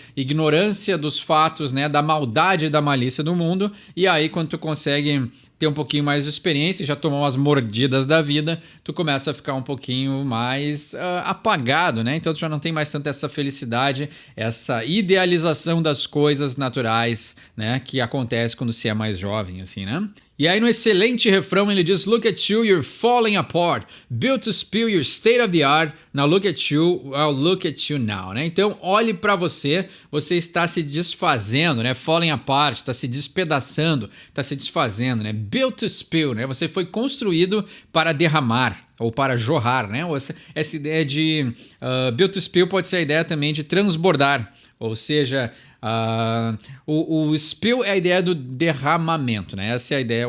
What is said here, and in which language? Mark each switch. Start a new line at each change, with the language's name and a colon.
Portuguese: ignorância dos fatos, né, da maldade e da malícia do mundo, e aí quando tu consegue ter um pouquinho mais de experiência e já tomou umas mordidas da vida, tu começa a ficar um pouquinho mais apagado, né? Então tu já não tem mais tanta essa felicidade, essa idealização das coisas naturais, né, que acontece quando se é mais jovem, assim, né? E aí no excelente refrão ele diz:
English: Look at you, you're falling apart. Built to spill your state of the art. Now look at you, I'll look at you now, né?
Portuguese: Então olhe para você, você está se desfazendo, né? Falling apart, está se despedaçando, está se desfazendo, né? Built to spill, né? Você foi construído para derramar ou para jorrar, né? Essa ideia de built to spill pode ser a ideia também de transbordar, ou seja, o spill é a ideia do derramamento, né? Essa é a ideia.